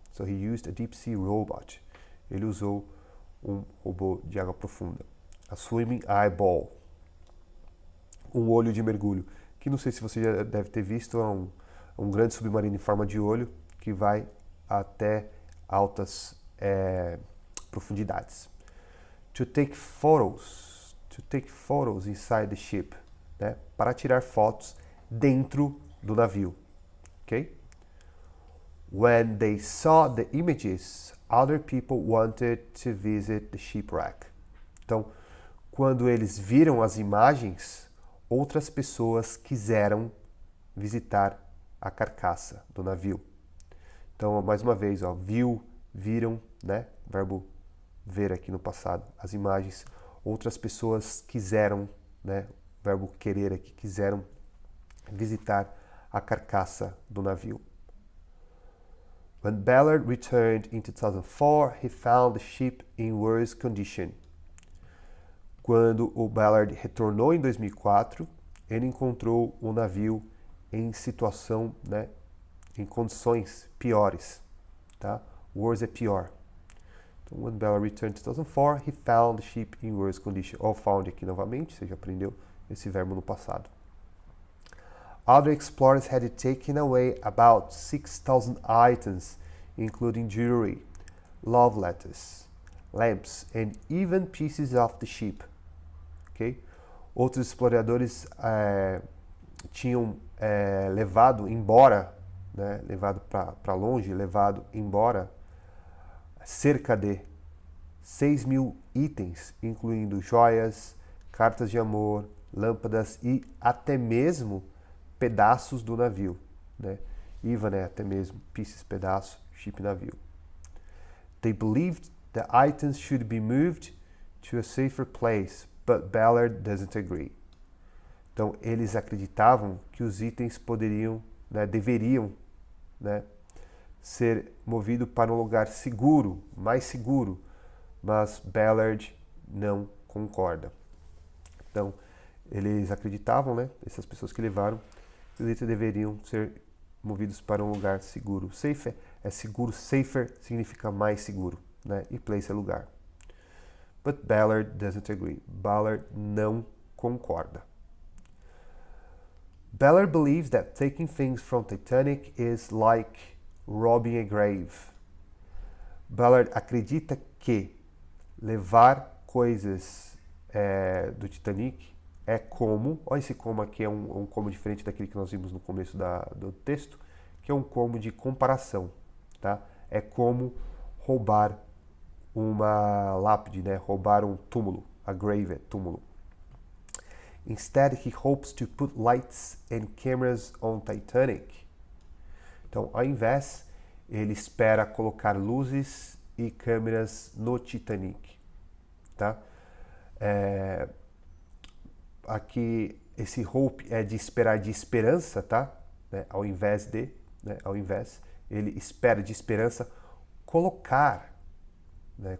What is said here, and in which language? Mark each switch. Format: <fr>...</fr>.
<en>So he used a deep sea robot.</en> <pt>Ele usou um robô de água profunda.</pt> <en>A swimming eyeball.</en> <pt>Um olho de mergulho. Que não sei se você já deve ter visto, é um grande submarino em forma de olho que vai até altas profundidades.</pt> <en>To take photos inside the ship, né?</en> <pt>Para tirar fotos dentro do navio, ok?</pt> <en>When they saw the images, other people wanted to visit the shipwreck.</en> <pt>Então, quando eles viram as imagens, outras pessoas quiseram visitar a carcaça do navio. Então, mais uma vez, ó, viu, viram, né? Verbo ver aqui no passado, as imagens. Outras pessoas quiseram, né? Verbo querer aqui, quiseram visitar a carcaça do navio.</pt> <en>When Ballard returned in 2004, he found the ship in worse condition.</en> <pt>Quando o Ballard retornou em 2004, ele encontrou o navio em situação, né, em condições piores, tá? Worse é pior. Então,</pt> <en>when Ballard returned in 2004, he found the ship in worse condition.</en> <pt>Ou found aqui novamente, você já aprendeu esse verbo no passado.</pt> <en>Other explorers had taken away about 6,000 items, including jewelry, love letters, lamps, and even pieces of the ship. Okay?</en> <pt>Outros exploradores tinham levado embora, né, levado para longe, levado embora cerca de 6.000 itens, incluindo joias, cartas de amor, lâmpadas e até mesmo pedaços do navio, né? Even até mesmo pieces, pedaço, ship, navio.</pt> <en>They believed the items should be moved to a safer place, but Ballard doesn't agree.</en> <pt>Então eles acreditavam que os itens poderiam, né, deveriam, né, ser movidos para um lugar seguro, mais seguro, mas Ballard não concorda. Então eles acreditavam, né, essas pessoas que levaram, que os itens deveriam ser movidos para um lugar seguro. Safer é seguro, safer significa mais seguro, né? E place é lugar.</pt> <en>But Ballard doesn't agree.</en> <pt>Ballard não concorda. Ballard believes that taking things from Titanic is like robbing a grave. Ballard acredita que levar coisas do Titanic é como, olha esse como aqui, é um como diferente daquele que nós vimos no começo do texto, que é um como de comparação, tá? É como roubar uma lápide, né? Roubar um túmulo, a grave é túmulo.</pt> <en>Instead, he hopes to put lights and cameras on Titanic.</en> <pt>Então, ao invés, ele espera colocar luzes e câmeras no Titanic, tá? aqui esse hope é de esperar, de esperança, tá? Né? Ao invés de, né? Ao invés, ele espera de esperança colocar, né?</pt>